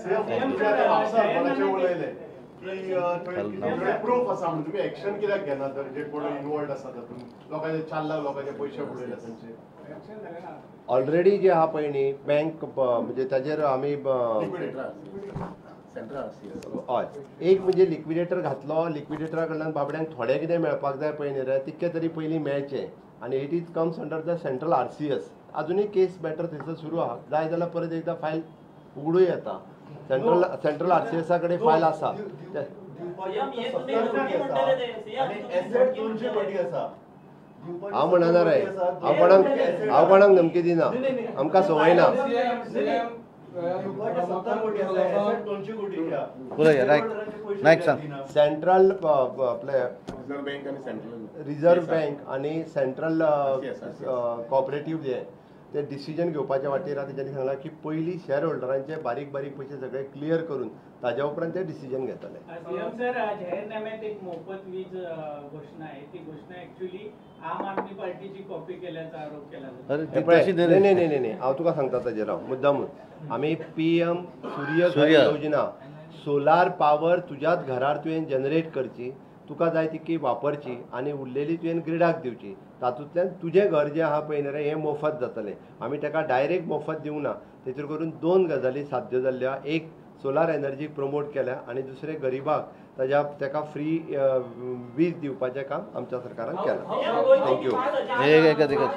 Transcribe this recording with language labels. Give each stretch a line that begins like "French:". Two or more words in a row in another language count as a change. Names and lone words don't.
Konkani: प्रूफ आसा म्हणजे तुम्ही एक्शन कित्याक घेना तर जे कोण इन्वॉल्ड आसा तातूंत लोकांचे 4 लाख लोकांचे पयशे बुडयले तांचे ऑलरेडी जे आहा पळय न्ही बँक म्हणजे ताजेर आमी हय एक म्हणजे लिक्विडेटर घातलो लिक्विडेटरा कडल्यान बाबड्यांक थोडे कितें मेळपाक जाय पळय न्ही रे तितके तरी पयलीं मेळचें आनी
English: it is comes under the central RCS
Konkani: अजुनूय
English: case matter
Konkani: थंयसर सुरू आहा जाय जाल्यार परत एकदां फायल उगडूं येता
English: central RCS
Konkani: कडेन फायल आसा हांव म्हणना रे हांव कोणाक धमकी दिना आमकां संवय ना सेंट्रल आपले
English: reserve bank
Konkani: आनी
English: central cooperative
Konkani: जे ते डिसिजन घेवपाच्या वाटेर तेंच्यांनी सांगलां की पयलीं शेअर होल्डरांचे बारीक बारीक पयशे सगळे क्लियर करून ताज्या उपरांत ते डिसिजन घेतले
Marathi: सर जाहीरनाम्यात एक मोफत वीज घोषणा आहे ती घोषणा ऍक्च्युअली आम आदमी पार्टीची कॉपी केल्याचा आरोप केला जातो
Konkani: नाही हांव तुका सांगता ताजेर हांव मुद्दामून आमी PM सूर्य योजना
English: solar power
Konkani: तुज्याच घरार तुवें जनरेट करची तुका जाय तितकी वापरची आनी उरलेली तुवें ग्रिडाक दिवची तातूंतल्यान तुजें घर जें आहा पळय न्ही रे हें मोफत जातलें आमी ताका डायरेक्ट मोफत दिवंक ना तेचेर करून 2 गजाली साध्य जाल्ल्या एक
English: solar energy
Konkani: प्रमोट केल्या आनी दुसरें गरीबाक ताका फ्री वीज दिवपाचें काम आमच्या सरकारान केलां थँक्यू